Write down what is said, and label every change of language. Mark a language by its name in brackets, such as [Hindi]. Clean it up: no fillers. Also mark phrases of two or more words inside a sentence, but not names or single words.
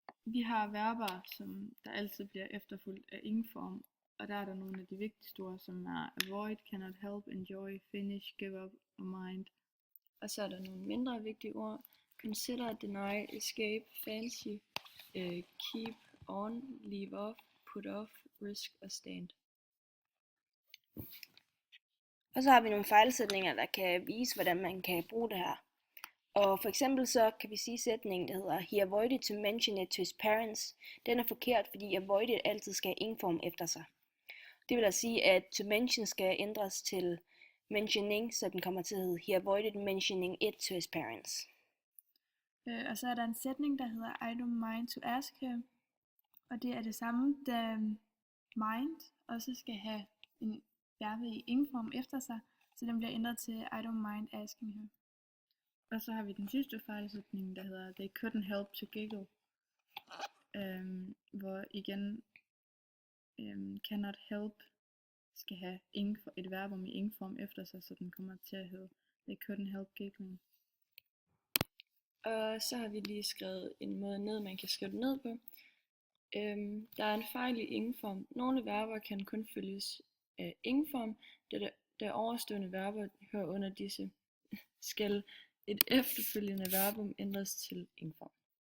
[Danish] Vi har verber, som der altid bliver efterfulgt af ingen form, og der er der nogle af de vigtigste ord, som er [English] avoid, cannot help, enjoy, finish, give up [Danish] og mind. Og så er der nogle mindre vigtige ord. [English] Consider, deny, escape, fancy, keep on, leave off, put off, risk og stand. [Danish] Og så har vi nogle fejlsætninger, der kan vise, hvordan man kan bruge det her. Og for eksempel så kan vi sige sætningen, der hedder [English] He avoided to mention it to his parents. [Danish] Den er forkert, fordi avoided altid skal have ingen form efter sig. Det vil altså sige, at [English] to mention [Danish] skal ændres til mentioning, så den kommer til at hedde [English] He avoided mentioning it to his parents. [Danish] Og så er der en sætning, der hedder [English] I don't mind to ask him, [Danish] og det er det samme, da mind også skal have en verbe i ingen form efter sig, så den bliver ændret til [English] I don't mind asking him. [Danish] Og så har vi den sidste fejlsætning, der hedder [English] They couldn't help to giggle, [Danish] hvor igen [English] cannot help [Danish] skal have et verbum i ingen form efter sig, så den kommer til at hedde [English] They couldn't help giggling. [Danish] Og så har vi lige skrevet en måde ned, man kan skrive det ned på. Der er en fejl i ingen form. Nogle verber kan kun følges af ingen form, da overstående verber hører under disse. Skal et efterfølgende verbum ændres til ingen form.